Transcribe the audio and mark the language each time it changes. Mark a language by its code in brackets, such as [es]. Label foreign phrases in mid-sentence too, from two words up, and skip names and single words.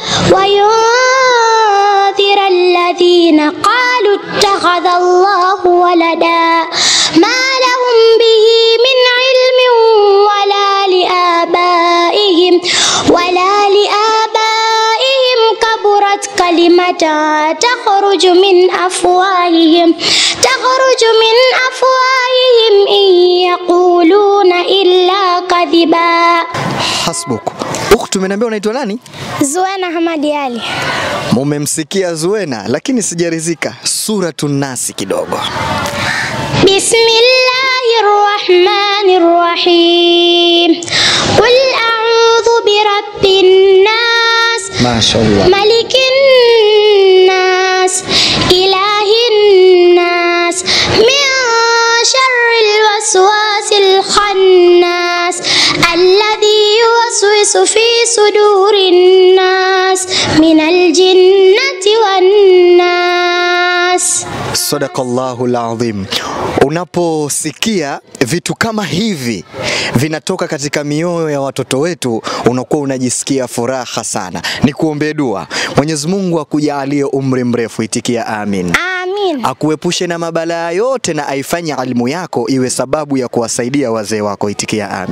[ar] وينذر الذين قالوا اتخذ الله ولدا ما لهم به من علم ولا لآبائهم كبرت كلمة تخرج من أفواههم إن يقولون إلا كذبا. Hasbuk. [sw] Ukhtu, umeniambia unaitwa nani? Zuena Hamadi Ali. Mumemsikia Zuena, lakini sijaridhika. Suratun Nas kidogo. [ar] بسم الله الرحمن الرحيم. قل أعوذ برب الناس. Mashaallah. ملك الناس إله الناس من شر الوسواس الخناس الذي يوسوس في صدور الناس من الجنة والناس. صدق الله العظيم. [sw] Unaposikia vitu kama hivi vinatoka katika mioyo ya watoto wetu, unakuwa unajisikia furaha sana. Nikuombe dua. Mwenyezi Mungu akujalie umri mrefu, itikia amin. Amin. Akuepushe na mabalaa yote na aifanye elimu yako iwe sababu ya kuwasaidia wazee wako, itikia amin.